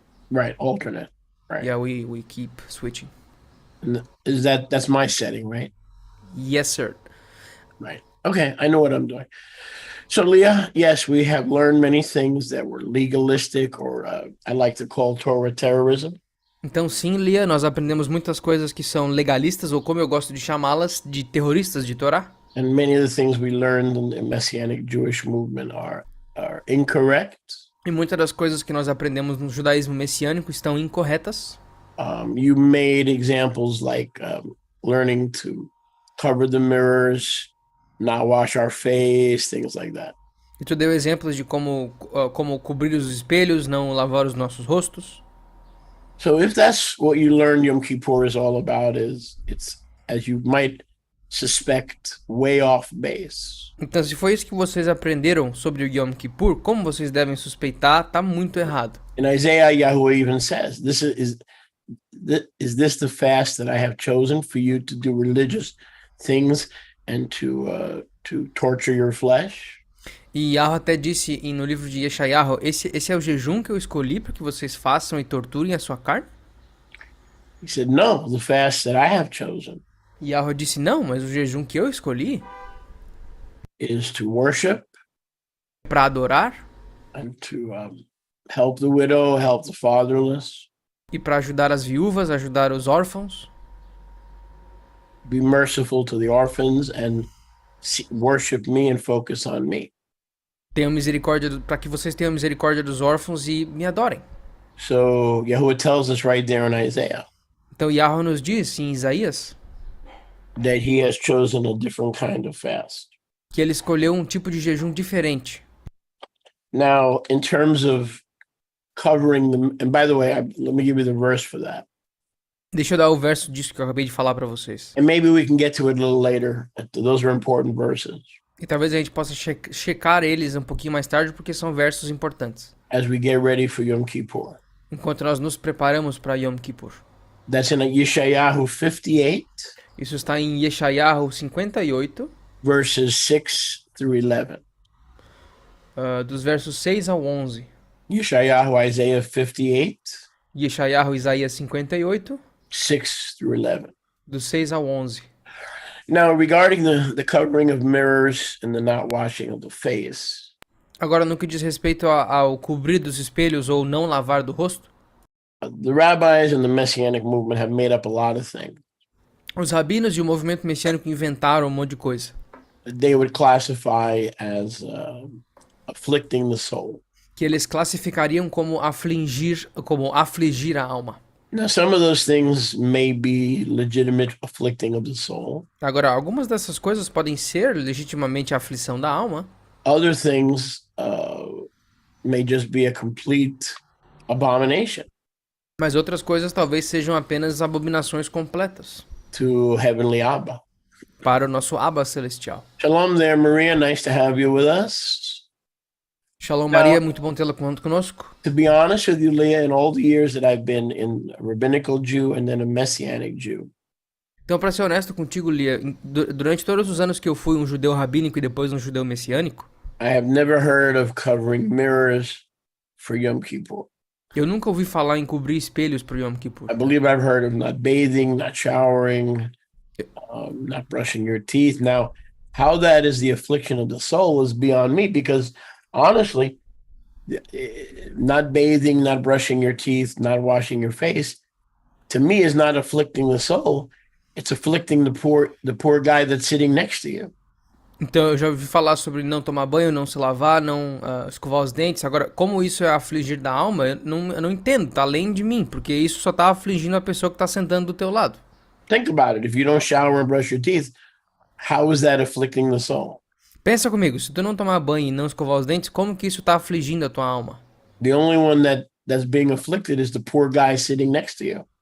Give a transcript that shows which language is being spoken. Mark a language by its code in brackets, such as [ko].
[en] Right, alternate. Right. Yeah, we keep switching. And that's my setting, right? Yes, sir. Right. Okay, I know what I'm doing. So, Leah, yes, we have learned many things that were legalistic, or I like to call Torah terrorism. [pt] Então, sim, Lia, nós aprendemos muitas coisas que são legalistas, ou como eu gosto de chamá-las, de terroristas de Torá. [en] And many of the things we learned in the Messianic Jewish movement are incorrect. [pt] E muitas das coisas que nós aprendemos no judaísmo messiânico estão incorretas. [en] You made examples like learning to cover the mirrors, not wash our face, things like that. [pt] E tu deu exemplos de como cobrir os espelhos, não lavar os nossos rostos. [en] So if that's what you learn Yom Kippur is all about, it's, as you might suspect, way off base. [pt] Então, se foi isso que vocês aprenderam sobre o Yom Kippur, como vocês devem suspeitar, tá muito errado. [en] In Isaiah, Yahweh even says, is this the fast that I have chosen for you to do religious things and to torture your flesh? [pt] E Yahweh até disse no livro de Yeshayahu, esse é o jejum que eu escolhi para que vocês façam e torturem a sua carne? [en] He said, no, the fast that I have chosen [pt] E Yahweh disse, não, mas o jejum que eu escolhi [en] is to worship [pt] para adorar [en] and to help the widow, help the fatherless, [pt] e para ajudar as viúvas, ajudar os órfãos, [en] be merciful to the orphans, and worship me and focus on me. [pt] tenham misericórdia para que vocês tenham misericórdia dos órfãos e me adorem. [en] So Yahuwah tells us right there in Isaiah [pt] Então Yahweh nos diz em Isaías [en] that he has chosen a different kind of fast. [pt] que ele escolheu um tipo de jejum diferente. [en] Now, in terms of covering them, and by the way, let me give you the verse for that. [pt] Deixa eu dar o verso disso que eu acabei de falar para vocês. [en] And maybe we can get to it a little later. Those are important verses [pt] E talvez a gente possa checar eles um pouquinho mais tarde, porque são versos importantes. [en] as we get ready for Yom Kippur. [pt] Enquanto nós nos preparamos para Yom Kippur. [en] That's in Yeshayahu 58, [pt] Isso está em Yeshayahu 58, [en] verses 6 through 11. [pt] Dos versos 6 ao 11. [en] Yeshayahu Isaiah 58, [pt] Yeshayahu Isaías 58, [en] 6 through 11. [pt] dos 6 ao 11. [en] Now, regarding the covering of mirrors and the not washing of the face, [pt] Agora, no que diz respeito ao cobrir dos espelhos ou não lavar do rosto, [en] the rabbis and the Messianic movement have made up a lot of things. [pt] os rabinos e o movimento messiânico inventaram um monte de coisa. [en] They would classify as afflicting the soul. [pt] Que eles classificariam como afligir a alma. [en] Now, some of those things may be legitimate afflicting of the soul. [pt] Agora, algumas dessas coisas podem ser legitimamente a aflição da alma. [en] Other things may just be a complete abomination [pt] Mas outras coisas talvez sejam apenas abominações completas [en] to Heavenly Abba. [pt] para o nosso Abba celestial. [en] Shalom there, Maria. Nice to have you with us. [pt] Shalom Maria, muito bom tê-la conosco. [en] To be honest with you, Leah, in all the years that I've been in a rabbinical Jew and then a Messianic Jew, [pt] Então, para ser honesto contigo, Lia, durante todos os anos que eu fui um judeu rabínico e depois um judeu messiânico, [en] I have never heard of covering mirrors for Yom Kippur. [pt] eu nunca ouvi falar em cobrir espelhos para o Yom Kippur. [en] I believe I've heard of not bathing, not showering, not brushing your teeth. Now, how that is the affliction of the soul is beyond me, because honestly, not bathing, not brushing your teeth, not washing your face, to me is not afflicting the soul. It's afflicting the poor guy that's sitting next to you. [pt] Então eu já ouvi falar sobre não tomar banho, não se lavar, não escovar os dentes. Agora, como isso é afligir da alma, eu não entendo, tá além de mim, porque isso só tá afligindo a pessoa que tá sentando do teu lado. [en] Think about it. If you don't shower and brush your teeth, how is that afflicting the soul? [pt] Pensa comigo, se tu não tomar banho e não escovar os dentes, como que isso tá afligindo a tua alma? [en] The only one that's being afflicted is the poor guy sitting next to you